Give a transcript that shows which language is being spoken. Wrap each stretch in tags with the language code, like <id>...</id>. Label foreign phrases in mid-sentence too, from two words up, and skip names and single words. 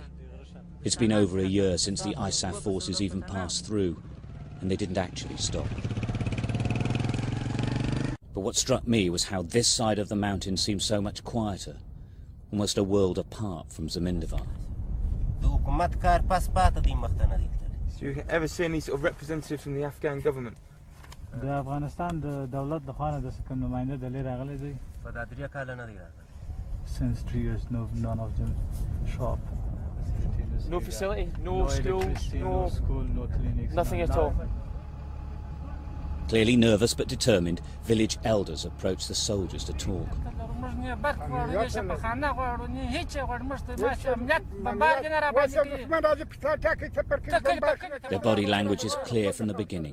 <en>It's been over a year since the ISAF forces even passed through, and they didn't actually stop. But what struck me was how this side of the mountain seemed so much quieter, almost a world apart from Zamindavar. So you ever see any sort of representative from the Afghan government?</en> <ps>د افغانستان د دولت د خوانه د کوم نماینده د لیر راغلي دي په دا 3 کال نه دی راغلی.</ps> <en>Since 3 years none of them show up. No facility, no school, no clinics, nothing at all. Clearly nervous but determined, village elders approach the soldiers to talk. Their body language is clear from the beginning.</en>